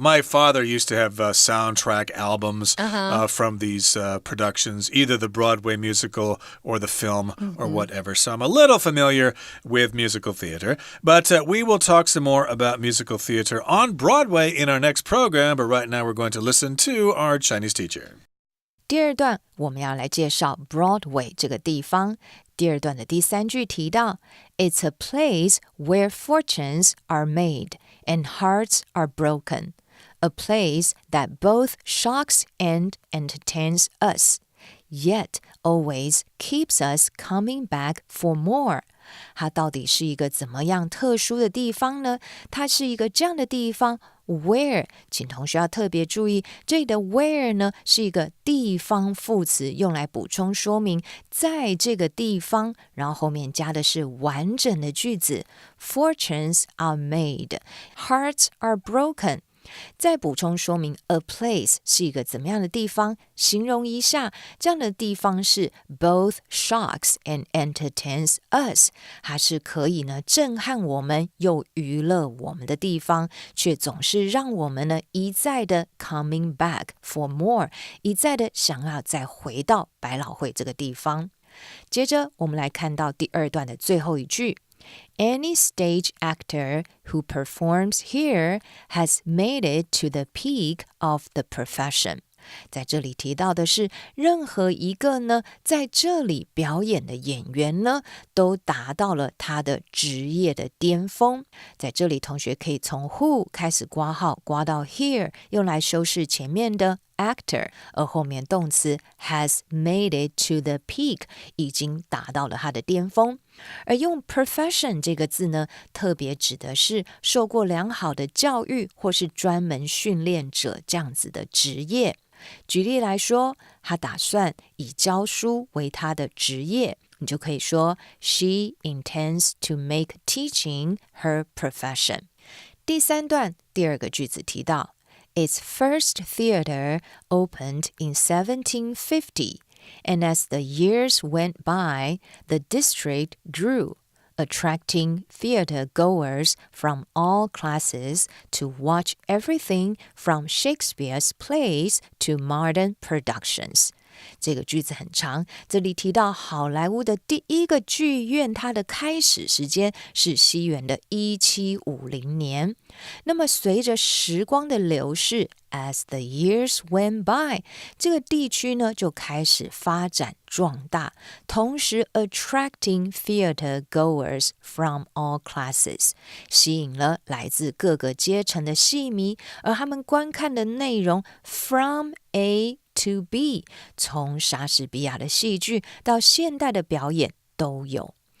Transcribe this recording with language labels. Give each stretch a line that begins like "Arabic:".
English: My father used to have soundtrack albums from these productions, either the Broadway musical or the film or whatever. So I'm a little familiar with musical theater. But we will talk some more about musical theater on Broadway in our next program. But right now we're going to listen to our Chinese teacher.
Chinese: 第二段我们要来介绍 Broadway 这个地方。第二段的第三句提到
English: It's a place where fortunes are made and hearts are broken. A place that both shocks and entertains us, yet always keeps us coming back for more.
Chinese: 它到底是一个怎么样特殊的地方呢？它是一个这样的地方 where， 请同学要特别注意，这里的 where 呢是一个地方副词，用来补充说明在这个地方，然后后面加的是完整的句子。
English: Fortunes are made, hearts are broken。
Chinese: 再补充说明 a place 是一个怎么样的地方，形容一下这样的地方是
English: both shocks and entertains us，
Chinese: 它是可以呢震撼我们又娱乐我们的地方，却总是让我们呢一再的
English: coming back for more，
Chinese: 一再的想要再回到百老汇这个地方。接着我们来看到第二段的最后一句，
English: Any stage actor who performs here has made it to the peak of the profession。
Chinese: 在这里提到的是，任何一个呢在这里表演的演员呢，都达到了他的职业的巅峰。在这里同学可以从 who 开始括号，括到 here， 用来修饰前面的actor， 而后面动词
English: has made it to the peak，
Chinese: 已经达到了他的巅峰。而用 profession 这个字呢，特别指的是受过良好的教育或是专门训练者这样子的职业。举例来说，他打算以教书为他的职业，你就可以说
English: She intends to make teaching her profession。
Chinese: 第三段第二个句子提到
English: Its first theater opened in 1750, and as the years went by, the district grew, attracting theater goers from all classes to watch everything from Shakespeare's plays to modern productions.
Chinese: 这个句子很长，这里提到好莱坞的第一个剧院，它的开始时间是西元的1750年。那么随着时光的流逝
English: as the years went by，
Chinese: 这个地区呢就开始发展壮大，同时
English: attracting theater goers from all classes，
Chinese: 吸引了来自各个阶层的戏迷，而他们观看的内容
English: from A to B，
Chinese: 从莎士比亚的戏剧到现代的表演都有。